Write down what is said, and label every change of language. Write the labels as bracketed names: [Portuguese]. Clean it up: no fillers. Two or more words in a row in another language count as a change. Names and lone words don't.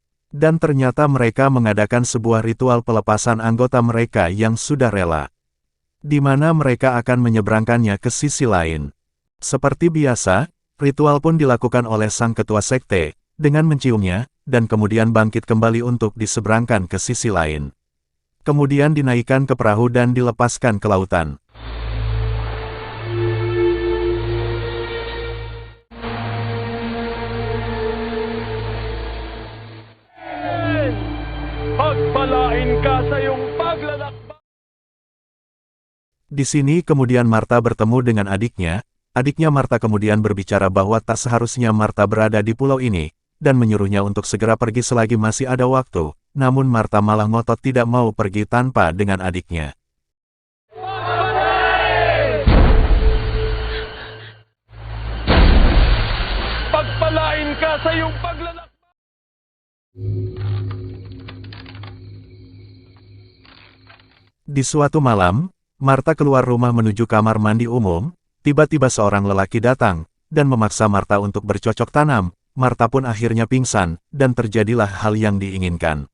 [Indonesian] Dan ternyata mereka mengadakan sebuah ritual pelepasan anggota mereka yang sudah rela, di mana mereka akan menyeberangkannya ke sisi lain. Seperti biasa, ritual pun dilakukan oleh sang ketua sekte, dengan menciumnya, dan kemudian bangkit kembali untuk diseberangkan ke sisi lain. Kemudian dinaikkan ke perahu dan dilepaskan ke lautan. [Filipino] Pagpalain ka sa iyong paglalakbay. [Indonesian] Di sini kemudian Marta bertemu dengan adiknya. Adiknya Marta kemudian berbicara bahwa tak seharusnya Marta berada di pulau ini, dan menyuruhnya untuk segera pergi selagi masih ada waktu, namun Marta malah ngotot tidak mau pergi tanpa dengan adiknya. [Filipino] Pagpalain ka sa iyong paglalakbay. [Indonesian] Di suatu malam, Marta keluar rumah menuju kamar mandi umum, tiba-tiba seorang lelaki datang, dan memaksa Marta untuk bercocok tanam. Marta pun akhirnya pingsan, dan terjadilah hal yang diinginkan.